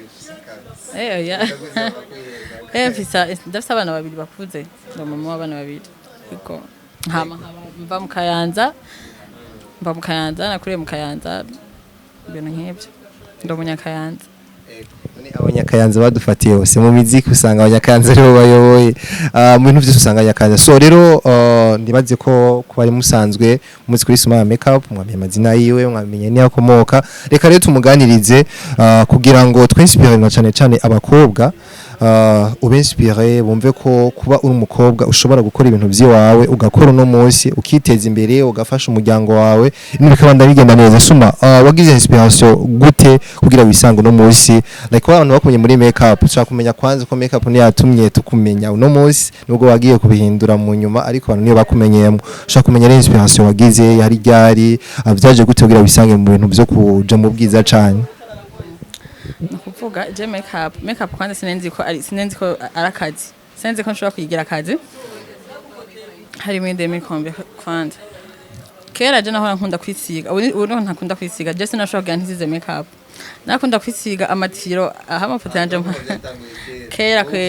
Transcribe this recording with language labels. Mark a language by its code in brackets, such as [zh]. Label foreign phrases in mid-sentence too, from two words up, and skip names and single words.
[rn] mfisa ndafise abana babiri bakuze ndumumama w'abana babiri ego hama mva mu Kayanza nakuriye mu Kayanza ibintu nk'ibyo ndumunyakayanza abanyakayanza badufatiye hose mu miziki usanga abanyakayanza aribo bayoboye mu bintu byose usanga abanyakayanza so rero ndibaze ko bari musanzwe umunsi kuri SOUMAYA makeup mwamenye amazina yiwe mwamenye niyo akomoka reka rero tumuganirize kugira ngo twinspire na cyane abakobwa ubenspire bumve ko kuba uri umukobwa ushobora gukora ibintu by'iwawe ugakora uno munsi ukiteza imbere ugafasha umuryango wawe n'ibikabanda bigenda neza suma wagize inspiration gute kugira wisange uno munsi like abantu bakumye muri makeup ushaka kumenya kwanza ko makeup ni yatumye tukumenya uno munsi nubwo wagiye kubihindura mu nyuma ariko abantu niyo bakumenyemo ushaka kumenya rero inspiration wagize yari ryari byaje gute kugira wisange mu bintu byo kuja mu bwiza cyane nukuvuga je makeup kwanza sinenzi ko arakazi sinenzi ko nshobora kuyigira akazi hari mu ndemi kombe kwanza kera je nahora nkunda kwisiga ubu ntakunda kwisiga je sinashobora kugira ntizize makeup nakunda kwisiga amatiro aha amafoto yanje kera